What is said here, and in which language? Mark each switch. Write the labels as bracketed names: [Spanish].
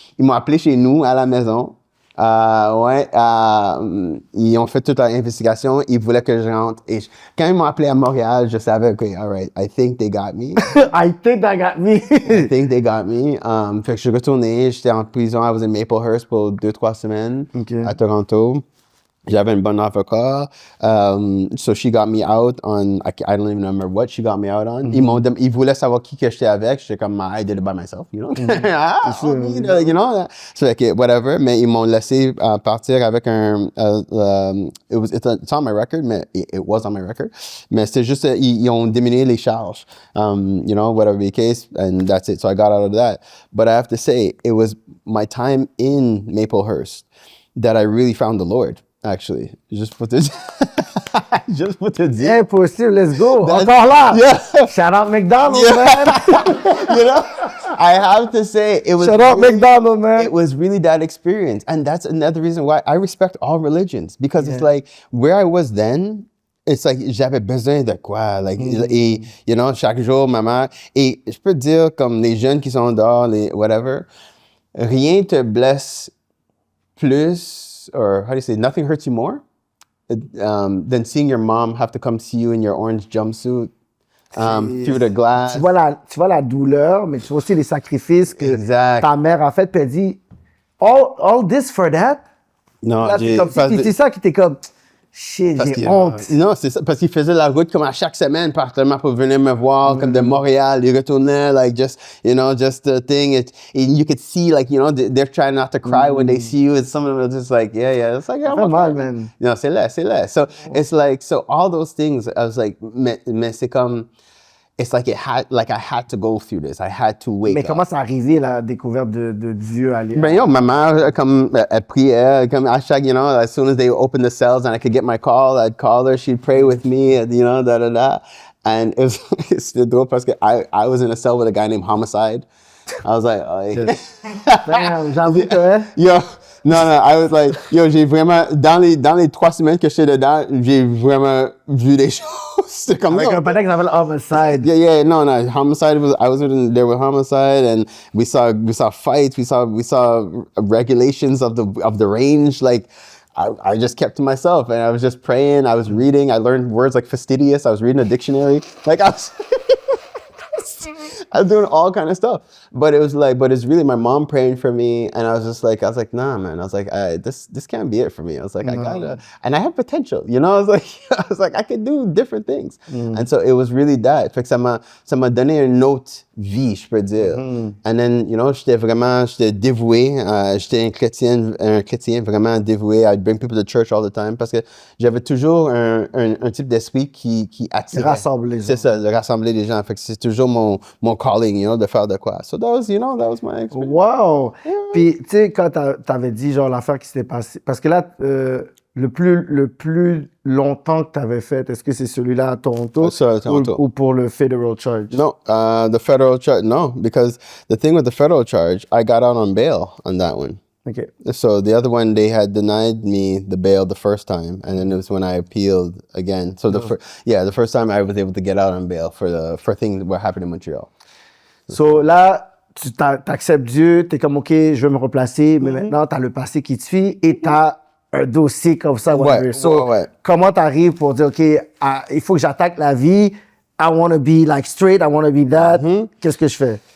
[French] Ils m'ont appelé chez nous, à la maison. Ils ont fait toute l'investigation, ils voulaient que je rentre. Et quand ils m'ont appelé à Montréal, je savais, OK, [English] all right, I think they got me. I think they got me. I think they got me. [French] Fait que je suis retourné, j'étais en prison, [English] I was in Maplehurst [French] pour 2-3 semaines à Toronto. J'avais une bonne avocat. [English] So she got me out on, I don't even remember what she got me out on. [French] Ils voulaient savoir qui que j'étais avec. J'étais comme, [English] I did it by myself, you know. You know. So, like, whatever. [French] Mais ils m'ont laissé partir avec un, [English] it's on my record, mais it was on my record. [French] Mais c'était juste, ils ont diminué les charges. [English] You know, whatever the case. And that's it. So I got out of that. But I have to say, it was my time in Maplehurst that I really found the Lord. Actually, just [French] pour te dire. Impossible, [English] let's go. [French] Encore là. [English] Yeah. Shout out McDonald's, Yeah. man. You know, I have to say it was. Shout out McDonald's, man. It was really that experience, and that's another reason why I respect all religions because it's like where I was then. [French] It's like j'avais besoin de quoi, like et you know chaque jour maman et je peux te dire comme les jeunes qui sont dehors, les whatever, rien te blesse plus. [English] Or how do you say, nothing hurts you more than seeing your mom have to come see you in your orange jumpsuit through the glass. [French] Tu vois la douleur, mais tu vois aussi les sacrifices que ta mère a fait, puis elle dit, [English] all this for that? [French] Non, là, c'est comme si c'est ça qui t'es comme, shit, j'ai honte. Non, c'est ça, parce qu'il faisait la route comme à chaque semaine, particulièrement pour venir me voir, comme de Montréal, il retournait, [English] like, just the thing, and you could see, like, you know, they're trying not to cry when they see you, and some of them are just like, yeah, it's like, oh, man. [French] Non, c'est là. [English] So, it's like, so all those things, I was like, [French] mais c'est comme, [English] it's like I had to go through this. I had to wake up. [French] Mais comment c'est arrivé, la découverte de Dieu à l'époque? Ben yo, ma mère, comme, elle priait, comme à chaque, [English] you know, as soon as they opened the cells and I could get my call, I'd call her, she'd pray with me, and, you know, da. And it's [French] drôle parce que [English] I was in a cell with a guy named Homicide. I was like, [French] Damn, j'avoue que... Yo, non, [English] I was like, yo, [French] j'ai vraiment, dans les 3 semaines que j'étais dedans, j'ai vraiment vu des choses. C'est comme avec un patin qui s'appelle Homicide. [English] Yeah, no, Homicide I was there with Homicide, and we saw fights, we saw regulations of the range. Like, I just kept to myself, and I was just praying. I was reading. I learned words like fastidious. I was reading a dictionary. Like I was doing all kind of stuff. But it's really my mom praying for me, and I was like, nah, man. I was like, this can't be it for me. I was like, I gotta, and I have potential, you know. I was like, I could do different things, and so it was really that. [French] Fait que ça m'a donné une autre vie, je peux dire. [English] And then, you know, [French] j'étais dévoué. J'étais un chrétien vraiment dévoué. [English] I'd bring people to church all the time [French] parce que j'avais toujours un type d'esprit qui attirait. Rassembler les gens. C'est ça, de rassembler les gens. Fait que c'est toujours mon calling, you know, de faire de quoi. [English] So that was my experience. Wow! Yeah. [French] Puis, tu sais, quand t'avais dit, genre, l'affaire qui s'était passée, parce que là, le plus longtemps que t'avais fait, est-ce que c'est celui-là à Toronto? Ou pour le federal charge? [English] No, the federal charge, no, because the thing with the federal charge, I got out on bail on that one. Okay. So the other one, they had denied me the bail the first time, and then it was when I appealed again. So the first time I was able to get out on bail for things that happened in Montreal. [French] So là, tu t'acceptes Dieu, t'es comme, OK, je vais me replacer, mais maintenant, t'as le passé qui te suit et t'as un dossier comme ça. Comment t'arrives pour dire, OK, il faut que j'attaque la vie, [English] I want to be like straight, I want to be that. [French] Qu'est-ce que je fais?